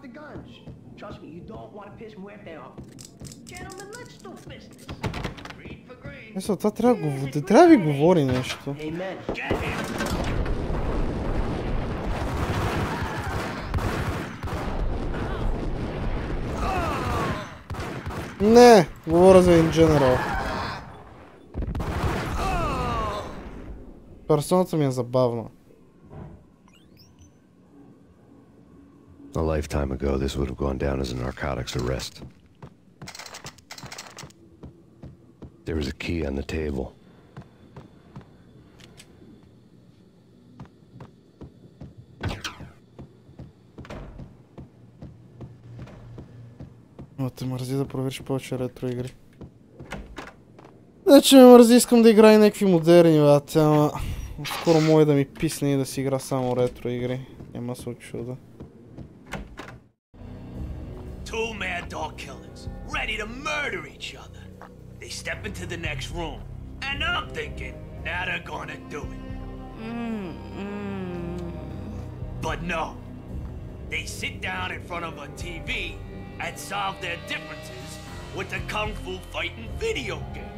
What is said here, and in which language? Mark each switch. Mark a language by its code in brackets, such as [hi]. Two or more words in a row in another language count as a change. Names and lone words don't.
[bg] Мисля, това трябва да ви говори нещо. Не, говоря за [en] in general. [bg] Персоната ми е забавна. [en] A lifetime ago, this would have gone down as a narcotics arrest. There was a key on the table. [bg] Но те мързи да провериш повече ретро игри. Не, че ме мързи, искам да играя някакви модерни, бат, ама скоро може да ми писне и да си игра само ретро игри. Няма се очуда. [en] Two mad dog killers, ready to murder each other. They step into the next room, and I'm thinking, now they're gonna do it. But no, they sit down in front of a TV and solve their differences with the Kung Fu fighting video game.